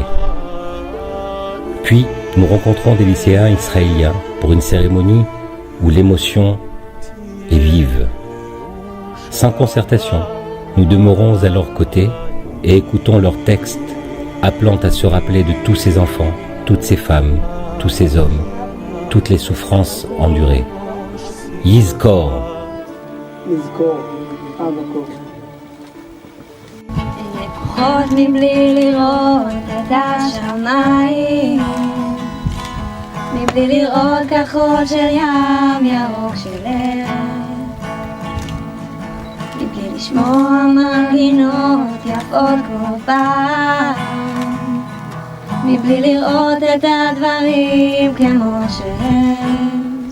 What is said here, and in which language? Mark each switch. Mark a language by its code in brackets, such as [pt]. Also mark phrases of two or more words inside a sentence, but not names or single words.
[fr] Puis, nous rencontrons des lycéens israéliens pour une cérémonie où l'émotion est vive. Sans concertation, nous demeurons à leur côté et écoutons leurs textes appelant à se rappeler de tous ces enfants, toutes ces femmes, tous ces hommes, toutes les souffrances endurées. Yizkor. [he] לפחות מבלי לראות את השמיים, מבלי לראות כחול של ים, ירוק של ארץ, מבלי לשמוע מנגינות יפות כמו פעם, מבלי לראות את הדברים כמו שהם.